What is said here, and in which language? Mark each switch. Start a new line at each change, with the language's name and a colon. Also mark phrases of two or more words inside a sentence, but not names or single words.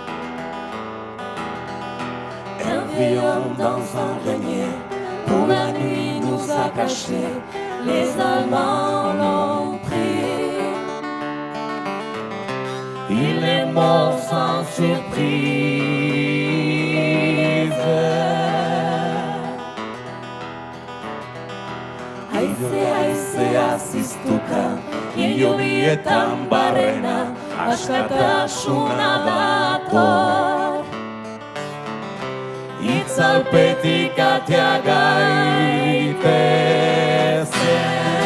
French: Un viol dans un grenier, pour la nuit nous a cachés, les Allemands l'ont pris. Il est mort sans surprise.
Basque: Aizea ziztuka, hilobietan barrena, askatasuna dator. Itzalpetik atea gaitezen.